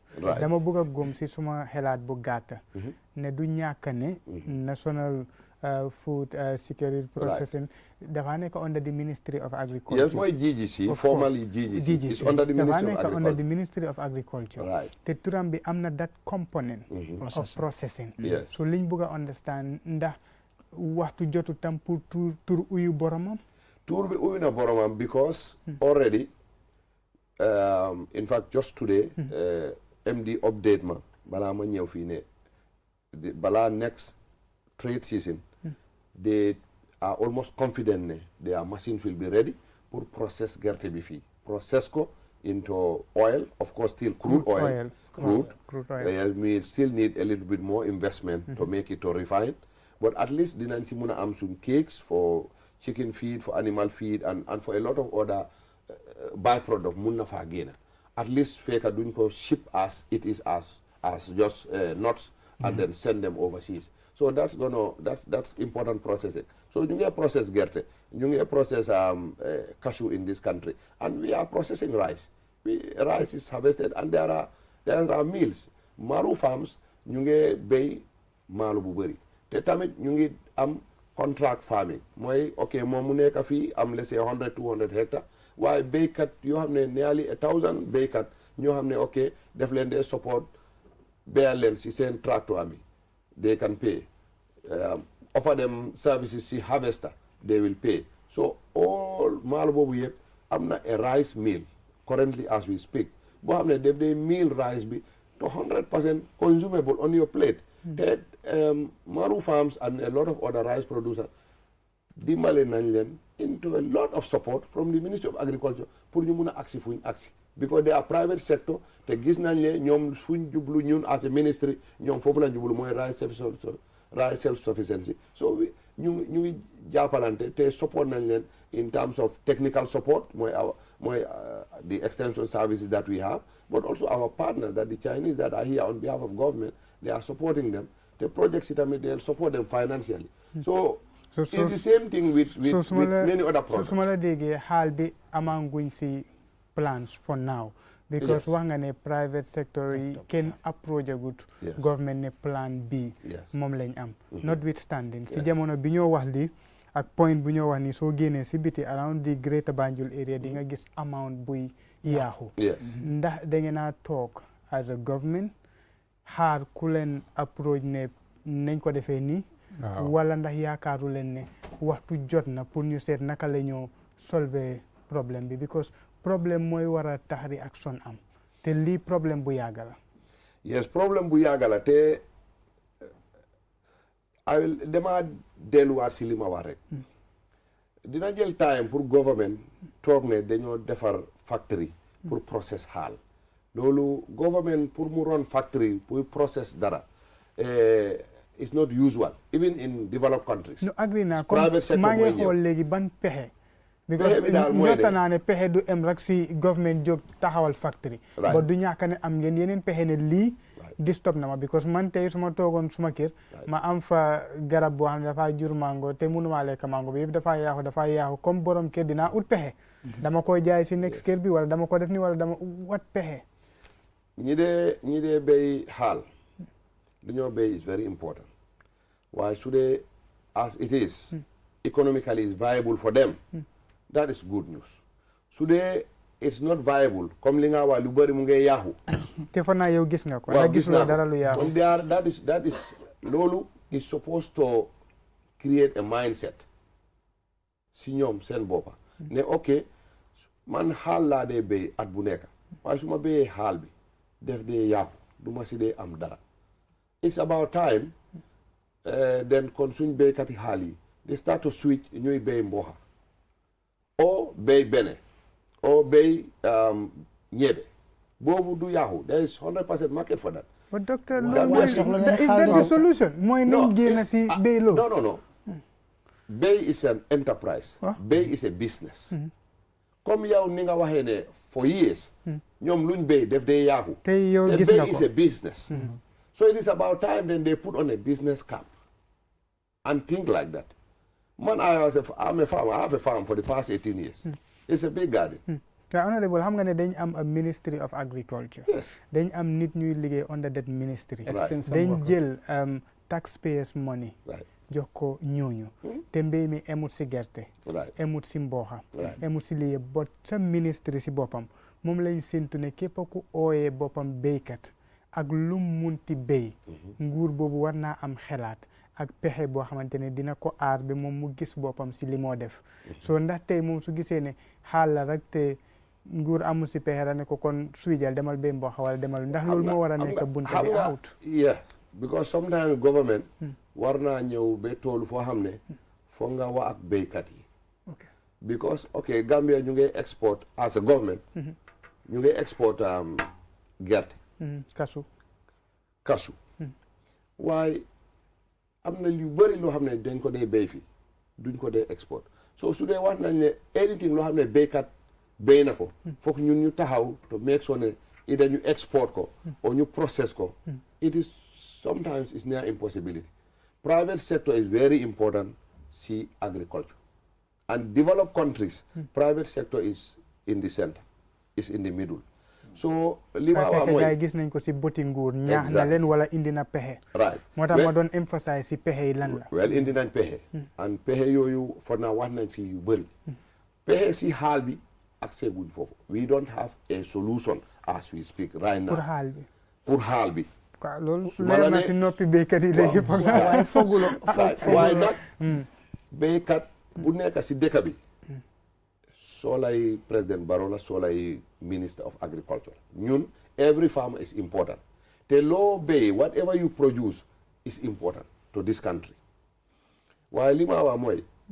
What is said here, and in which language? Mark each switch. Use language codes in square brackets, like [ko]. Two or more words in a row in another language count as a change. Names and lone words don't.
[wo] dama bëgg a góom si suma xelaat bu gàtta ne du ñàkk ne [en] national food security processing [wo] dafa nekk [en] under the Ministry of Agriculture. Yes, mooy GGC, formerly GGC. It's under the Ministry of Agriculture. Under the Ministry of Agriculture. Right. [wo] te turam bi am na [en] that component of processing. Yes. [wo] So liñ bëgg a understand ndax waxtu jotu tam pour tur uyu boromam. Tur bi uyu na boromam [en] because already in fact just today MD update [wo] ma balaa ma ñëw fii ne balaa [en] next trade season they are almost confident ne their machines will be ready pour process [wo] gerte bi fii [en] process ko into oil, of course still crude oil. We still need a little bit more investment to make it to refine, but at least [wo] dinañ ci mën a am [en] some cakes for chicken feed, for animal feed and for a lot of other byproduct [wo] mun na faa génn [en] at least [wo] fekka duñ ko [en] ship as it is as just nuts and then send them overseas. So that's important processing. So you get process gerte, you get process cashew in this country, and we are processing rice. Rice is harvested, and there are mills. [wo] Maru farms, [en] you get [wo] bay malu bu bari. Te tamit ñu ngi am [en] contract farming. [wo] Mooy okay moom mu nekk fii am [en] let's say [wo] 100-200 hectares. Waaye béykat yoo xam ne nearly 1,000 béykat ñoo xam ne ok def leen dee support béyal leen si seen tracteur mi. [en] They can pay. Offer them services, see harvester, they will pay. So all [wo] maalo boobu yëpp am na [en] a rice mill currently as we speak. [wo] Boo xam ne def day [en] mill rice bi to 100% consumable on your plate. Te Maru farms and a lot of other rice producers [wo] dimbale nañ leen [en] into a lot of support from the Ministry of Agriculture pour [wo] ñu mun a agsi fuñ agsi. [en] Because they are private sector [wo] te gis nañ ne ñoom fuñ jublu ñun [en] as a ministry [wo] ñoom foofu lañ jublu mooy [en] rice self sufficiency. So [wo] ñu ngi jàppalante te [en] support [wo] nañ leen [en] in terms of technical support mooy the extension services that we have, but also our partners that the Chinese that are here on behalf of government, they are supporting them. The projects they'll support them financially. So it's the same thing with many other projects. So [wo] su ma la déggee xaal bi amanguñ si [en] plans for now, because [wo] wax nga ne [en] private sector [wo] yi kenn approach agut government ne plan B moom lañ am. Notwithstanding si jamono bi ñoo wax li ak point bu ñoo wax ni soo génnee si biti [en] around the Greater Banjul area [wo] di nga gis amount buy yaaxu. Ndax da ngeen a toog [en] as a government [wo] xaar ku leen approach ne nañ ko defee nii wala ndax yaakaaru leen ne waxtu jot na pour ñu seet naka la ñoo solver problème bi, because problème mooy war a tax réaction am te lii problème bu yàgg la. Yes, problème bu yàgg la te dama delluwaat si li ma wax rek dina jël time pour government toog ne dañoo defar factory pour process xaal. [en] Loolu government pour mu run factory pour process dara it's not usual even in developed countries. [wo] No, agree naa comme maa ngi xool léegi ban pexe. because ñoota naa ne pexe du em rek si government jóg taxawal factory. ba du ñàkk ne am ngeen yeneen pexe ne lii disturb na ma, because man tey su ma toogoon suma kër ma am fa garab boo xam ne dafaa jur mango te mënumaa lekk mango bi yëpp dafaa yaaxu comme borom kër dinaa ut pexe. dama koy jaay si next kër bi wala dama ko def ni wala dama wat pexe. ñi dee béy xaal lu ñoo béy [en] is very important [wo] waaye su dee [en] as it is economically is viable for them, that is good news. [wo] Su dee [en] it's not viable [wo] comme li nga wax lu bëri mu ngay yaaxu. te fa naa yow gis nga ko. waaw gis naa dara lu yaaxu. [en] that is [wo] loolu [en] is supposed to create a mindset [wo] si ñoom seen boppa ne ok man xaal laa dee béy at bu nekk waaye su ma béyee xaal bi def dee yaaxu du ma si dee am dara. [en] It's about time then [wo] kon suñ béykati xaal yi [en] they start to switch [wo] ñuy béy mboxa o béy bene o béy ñebe boobu du yaaxu [en] there is 100% market for that. But doctor, is that the solution? [wo] Mooy nañ génn si béy loolu. [en] No. Béy is an enterprise. Béy is a business. [wo] Comme yow ni nga waxee ne [en] for years [wo] ñoom luñ béy def dee yaaxu. te yow gis nga ko béy [en] is a business. So it is about time then they put on a business cap and think like that. Man, I'm a farmer. I have a farm for the past 18 years. It's a big garden. Honorable, [wo] xam nga ne dañ am [en] a Ministry of Agriculture. Yes. [wo] dañ am nit ñuy liggéey [en] under that ministry. Right. [wo] dañ jël [en] taxpayers money. Right. [wo] jox ko ñooñu te mbéy mi emut si gerte emut si mbooxa emut si lii ba sa ministre si boppam moom lañ séntu ne képp ku ooyee boppam béykat ak lu munti béy nguur boobu war naa am xelaat ak pexe boo xamante ne dina ko aar bi moom mu gis boppam si li moo def soo ndax tey moom su gisee ne xaal la rek te nguur amul si pexe la ne ko kon suijal demal béy mbooxa wala demal ndax loolu moo war a nekk bunta bi out [en] because sometimes government [wo] war naa ñëw ba toolu foo xam ne foog nga wax ak béykat yi because Gambia ñu ngi export [en] as a government [wo] ñu ngi export gerte kasu waaye am na lu bëri loo xam ne dañ ko dee béy fi duñ ko dee export so su dee wax nañ ne anything loo xam ne béykat béy na ko foog ñun ñu taxaw [en] to make sure [wo] ne either ñu export ko or ñu process ko [en] it is sometimes it's near impossibility. Private sector is very important see agriculture. And developed countries, private sector is in the center, is in the middle. [wo] So li ma wax mooy gis nañ ko si boti nguur ñaax na leen wala indi na pexe. [en] Right. [wo] moo tax ma doon emphasize si pexe yi lan la. Well indi nañ pexe. And pexe yooyu [en] for now [wo] wax nañ fi yu bëri. Pexe si xaal bi accès guñ foofu. [en] We don't have a solution as we speak right now. [wo] Pour xaal bi. waaw loolu leer na si noppi béykat yi léegi foog naa waaye fooguloo waaye nag béykat bu nekk si dëkk bi soo lay président Barrow la soo lay [en] minister of agriculture [wo] ñun [en] every farmer is important [wo] te loo béy [en] whatever you produce is important to this country [wo] waaye li ma wax mooy